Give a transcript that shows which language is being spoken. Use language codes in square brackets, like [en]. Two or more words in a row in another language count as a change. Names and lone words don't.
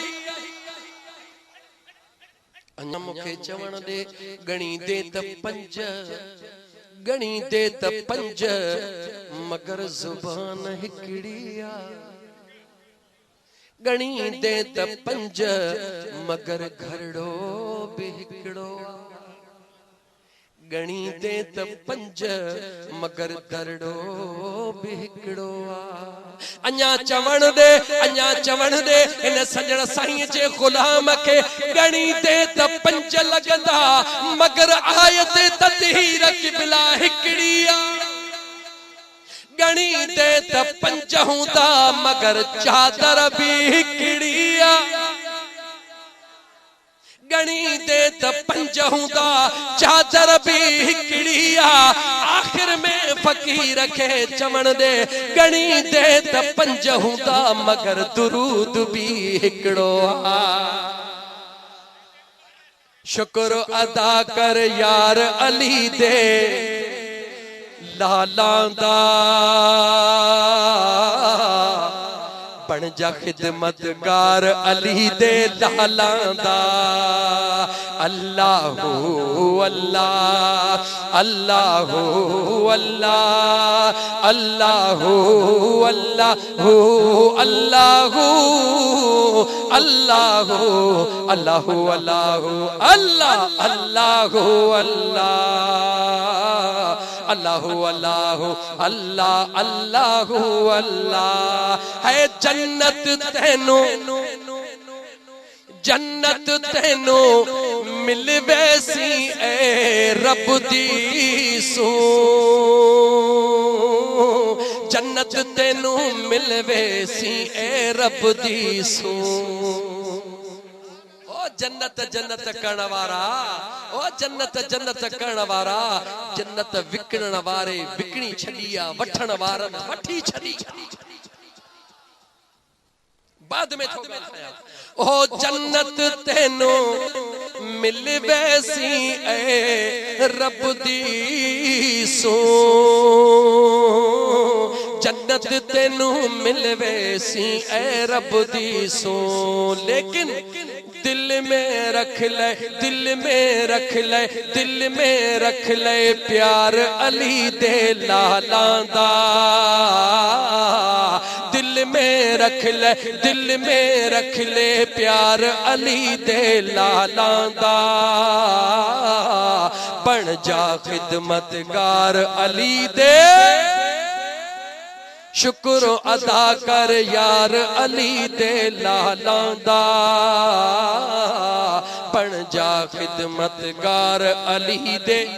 [sd] अञा मूंखे चवण ॾे ॻणी दे त पंज गणी दे त पंज मगर जुबान हिकड़ी आ गणी दे त पंज मगर घरड़ो भी हिकड़ो आ गणी दे त पंज मगर घरड़ो भी हिकड़ो आ अञा चवण दे इन सजण साईं जे गुलाम के गणी दे त पंज लगंदा मगर आयत तदहीर क़िबला हिकड़ी आ गणी दे त पंज हूंदा मगर चादर भी हिकड़ी आ गणी दे त पंज हूंदा चादर भी हिकड़ी आ आखिर में फकीर खे चवण दे गणी दे त पंज हूंदा मगर दुरूद भी हिकड़ो आ [skr] शुक्र अदा कर यार अली दे लालांदा बन जा खिदमतगार अली दे लालांदा [ar] الله الله الله الله الله الله الله الله الله الله الله الله الله الله الله الله الله الله [skr] है जन्नत तेनू मिल वैसी ए रब दी सू जन्नत तेनू मिल वैसी ए रब दी सू जन्नत जन्नत करण वारा ओ जन्नत जन्नत करण वारा जन्नत विकणण वारे विकणी छडिया वठण वारन वठी छडी [sd] बाद में थो ॻाल्हाया [skr] ओ जन्नत तेनू मिल वैसी ए रब दी सो जन्नत तेनू मिल वैसी ए रब दी सो लेकिन दिल में रख ले दिल में रख ले दिल में रख ले प्यार अली दे लालांदा दिल में रख ले दिल में रख ले प्यार अली दे लालांदा बन जा खिदमतगार अली दे शुक्र अदा कर यार अली दे लालांदा बन जा खिदमतगार अली दे